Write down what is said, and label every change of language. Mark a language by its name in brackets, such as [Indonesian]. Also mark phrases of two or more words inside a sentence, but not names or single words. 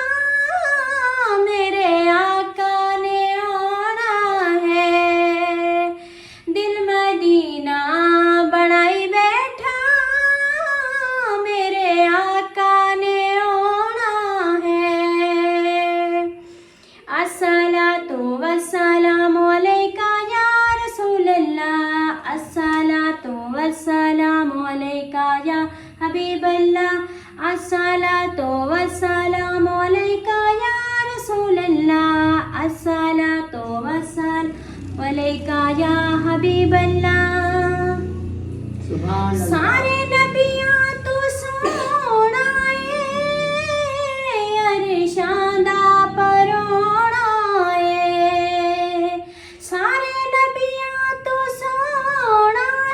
[Punjabi] میرے آقا نے آنا ہے، دل مدینہ بنائی بیٹھا میرے آقا نے آنا ہے. [Arabic] الصلاة والسلام عليك يا رسول الله، الصلاة والسلام عليك يا حبيب الله، الصلاة والسلام عليك يا رسول الله، الصلاة والسلام عليك يا حبيب الله. [Punjabi] سارے نبیاں تو سوہنا عرشاں دا پروہنا ہے، سارے نبیاں تو سوہنا